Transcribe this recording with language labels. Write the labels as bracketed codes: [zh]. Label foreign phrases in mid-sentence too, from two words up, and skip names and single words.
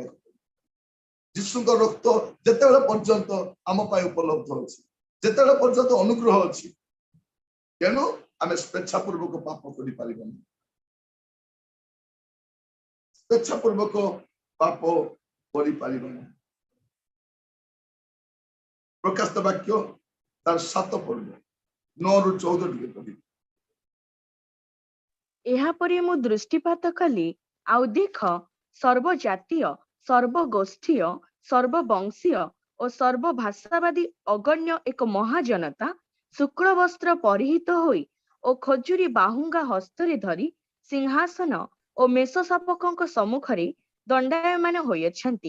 [or] ଯୀଶୁ ରକ୍ତ ଜିତେ ପର୍ଯ୍ୟନ୍ତ ଆମ ଉପଲବ୍ଧ ଅଛି, ଜିତେ ପର୍ଯ୍ୟନ୍ତ ଅନୁଗ୍ରହ ଅଛି, ତେଣୁ ଆମ ସ୍ୱେଚ୍ଛାପୂର୍ବକ ପାପ କର, ସ୍ୱେଚ୍ଛାପୂର୍ବକ ପାପ କର। ପ୍ରକାଶିତ ବାକ୍ୟ ତାର 7 ପର୍ବ 9 ରୁ 14 ଟିକେ ପଢ଼ି। ଏହା ପରେ ମୁଁ ଦୃଷ୍ଟିପାତ କଲି, ଆଉ ଦେଖ ସର୍ବଜାତୀୟ, ସର୍ବଗୋଷ୍ଠୀୟ, ସର୍ବବଂଶୀୟ ଓ ସର୍ବଭାଷାବାଦୀ ଅଗଣ୍ୟ ଏକ ମହାଜନତା ଶୁକ୍ଳ ବସ୍ତ୍ର ପରିହିତ ହୋଇ ଓ ଖଜୁରୀ ବାହୁଙ୍ଗା ହସ୍ତରେ ଧରି ସିଂହାସନ ଓ ମେଷଶାବକଙ୍କ ସମ୍ମୁଖରେ ଦଣ୍ଡାୟମାନ ହୋଇଅଛନ୍ତି।